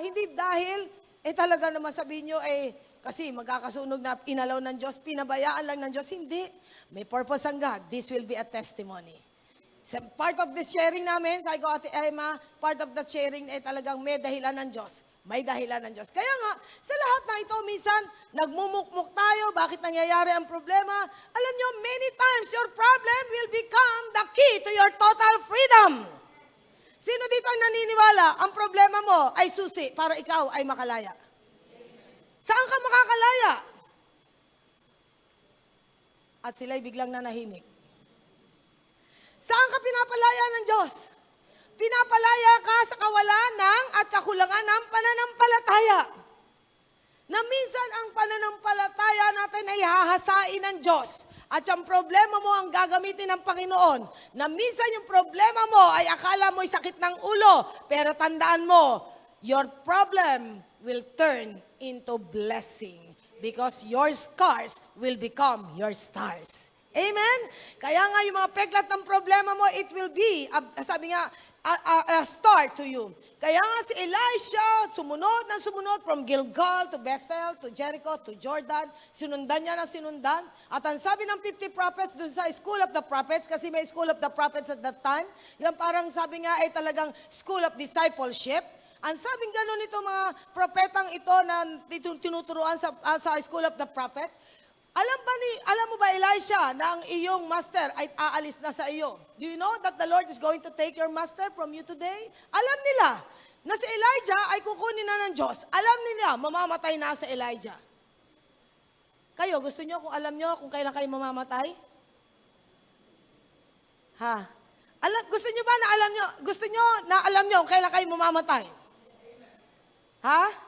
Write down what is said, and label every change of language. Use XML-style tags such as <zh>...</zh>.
<tl>Hindi dahil, talaga naman sabihin nyo, kasi magkakasunog na inalaw ng Diyos, pinabayaan lang ng Diyos. Hindi. May purpose ang God.</tl> <en>This will be a testimony.</en> <tl>So, part of the sharing namin, sabi ko, Ate Emma, part of that sharing ay talagang may dahilan ng Diyos. May dahilan ng Diyos. Kaya nga, sa lahat na ito, minsan, nagmumukmuk tayo, bakit nangyayari ang problema? Alam nyo,</tl> <en>many times, your problem will become the key to your total freedom.</en> <tl>Sino dito ang naniniwala? Ang problema mo ay susi para ikaw ay makalaya. Saan ka makakalaya? At sila'y biglang nanahimik. Saan ka pinapalaya ng Diyos? Pinapalaya ka sa kawalan ng at kakulangan ng pananampalataya. Na minsan ang pananampalataya natin ay hahasain ng Diyos. At yung problema mo ang gagamitin ng Panginoon. Na minsan yung problema mo ay akala mo'y sakit ng ulo. Pero tandaan mo,</tl> <en>your problem will turn into blessing. Because your scars will become your stars. Amen?</en> <tl>Kaya nga yung mga peklat ng problema mo,</tl> <en>it will be,</en> <tl>sabi nga,</tl> <en>a star to you.</en> <tl>Kaya nga si Elisha, sumunod</tl> <en>from Gilgal to Bethel, to Jericho, to Jordan.</en> <tl>Sinundan niya na sinundan. At ang sabi ng 50 prophets doon sa School of the Prophets, kasi may School of the Prophets</tl> <en>at that time,</en> <tl>yung parang sabi nga ay talagang School of Discipleship. Ang sabing gano'n ito mga propetang ito na tinuturuan sa School of the Prophet, alam mo ba, Elisha, na ang iyong master ay aalis na sa iyo?</tl> <en>Do you know that the Lord is going to take your master from you today?</en> <tl>Alam nila na si Elijah ay kukunin na ng Diyos. Alam nila, mamamatay na sa Elijah. Kayo, gusto nyo kung alam nyo kung kailan kayo mamamatay? Ha? Gusto nyo ba na alam nyo? Gusto nyo na alam nyo kung kailan kayo mamamatay? Ha?</tl>